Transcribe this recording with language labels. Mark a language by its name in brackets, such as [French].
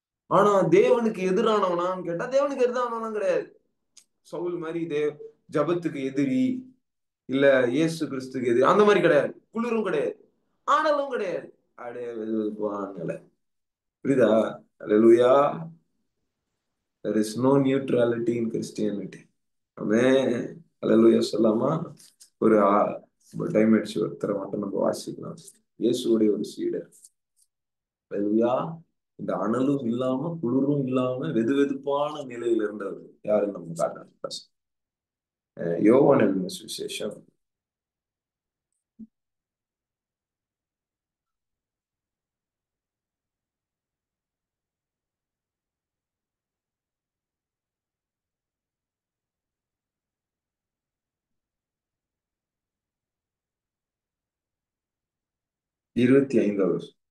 [Tamil] ஆனா தேவனுக்கு எதிரானவனான்னு கேட்டா தேவனுக்கு எதிரானவனா கிடையாது. சவுல் மாதிரி ஜபத்துக்கு எதிரி, இல்ல இயேசு கிறிஸ்துக்கு எதிரி அந்த மாதிரி கிடையாது. குளிரும் கிடையாது, ஆனலும் கிடையாது, அப்படியே வெதுவெதுப்பான. புரியுதா? அல்லேலூயா. [English] There is no neutrality in Christianity. [Tamil] ஆமென். அல்லேலூயா சொல்லாமா? ஒரு டைம் ஆயிடுச்சு, ஒருத்தரை மட்டும் நம்ம வாசிக்கலாம். இயேசுடைய ஒரு சீடர். அல்லேலூயா. இந்த அனலும் இல்லாம குளிரும் இல்லாம வெதுவெதுப்பான நிலையில இருந்தவர் யாருன்னு நம்ம காட்டுறோம். யோவான் எழுதின சுவிசேஷம் 25வது.